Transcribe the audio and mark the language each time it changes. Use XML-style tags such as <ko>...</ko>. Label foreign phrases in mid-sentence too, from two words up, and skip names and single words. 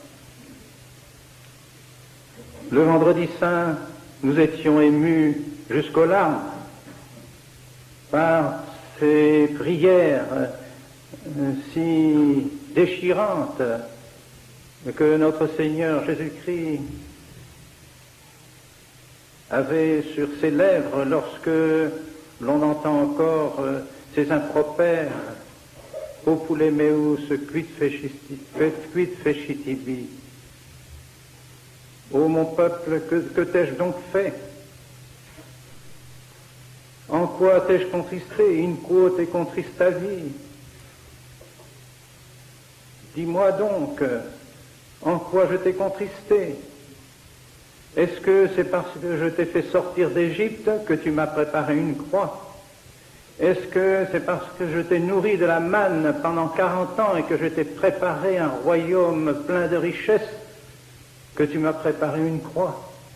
<fr>Le vendredi saint, nous étions émus jusqu'aux larmes par ces prières si déchirantes que notre Seigneur Jésus-Christ avait sur ses lèvres lorsque l'on entend encore ces impropères «</fr> <la>Popule meus quid fecit ibi</la> <fr>» « Ô mon peuple, que t'ai-je donc fait? En quoi t'ai-je contristé?</fr> <la>In quo te contristavi?</la> <fr>Dis-moi donc, en quoi je t'ai contristé? Est-ce que c'est parce que je t'ai fait sortir d'Égypte que tu m'as préparé une croix? Est-ce que c'est parce que je t'ai nourri de la manne pendant 40 ans et que je t'ai préparé un royaume plein de richesses que tu m'as préparé une croix?</fr>